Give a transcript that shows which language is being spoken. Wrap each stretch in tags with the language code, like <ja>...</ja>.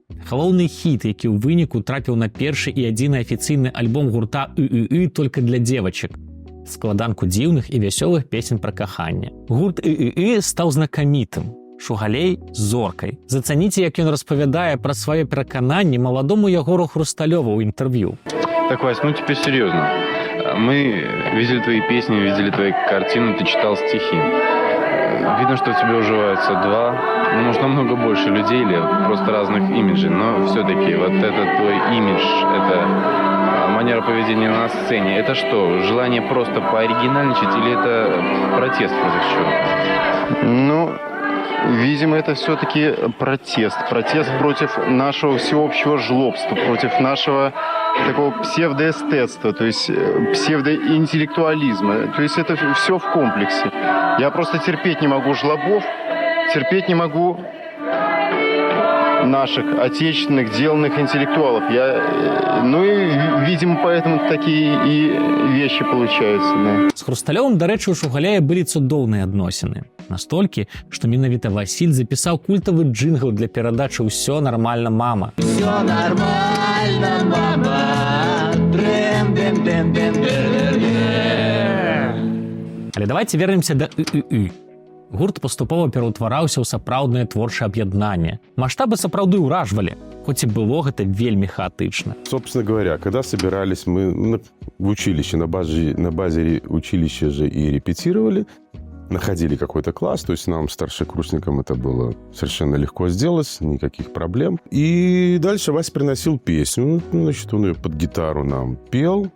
<be>Галоўны хіт, які ў выніку трапіў на першы і адзіны афіцыйны альбом гурта ы «Только для девочек». Складанку дзіўных і вясёлых песень пра каханне. Гурт ы стаў знакамітым. Шугалей – зоркай. Зацаніце, як ён распавядае пра свае перакананні маладому Ягору Хрусталёву ў інтэрв'ю.</be> <ru>Так, Вась, ну теперь серьезно. Мы видели твои песни, видели твои картины, ты читал стихи. Видно, что в тебе уживаются два, ну, может, намного больше людей или просто разных имиджей, но все-таки вот этот твой имидж, это манера поведения на сцене, это что, желание просто пооригинальничать или это протест против чего-то? Ну, видимо, это все-таки протест. Протест против нашего всеобщего жлобства, против нашего такого псевдоэстетства, то есть псевдоинтеллектуализма. То есть это все в комплексе. Я просто терпеть не могу жлобов, терпеть не могу наших отечественных, деланных интеллектуалов. Ну и, видимо, поэтому такие и вещи получаются. Да.</ru> <be>З Хрусталёвым, дарэчы, у Шугаляя былі цудоўныя адносіны. Настолькі, што менавіта Васіль запісаў культавы джингл для перадачы «Усё нормально, мама».</be> <ru>Все нормально, мама.</ru> <be>Але</be> <ru>давайте вернемся</ru> <be>да ы. Гурт паступова пераўтвараўся ў сапраўднае творчае аб'яднанне. Маштабы сапраўды ўражвалі, хоць і было гэта вельмі хаатычна.</be> <ru>Собственно говоря, когда собирались мы в училище, на базе училища же и репетировали, находили какой-то класс, то есть нам, старшекурсникам, это было совершенно легко сделать, никаких проблем. И дальше Вася приносил песню, значит, он ее под гитару нам пел.</ru>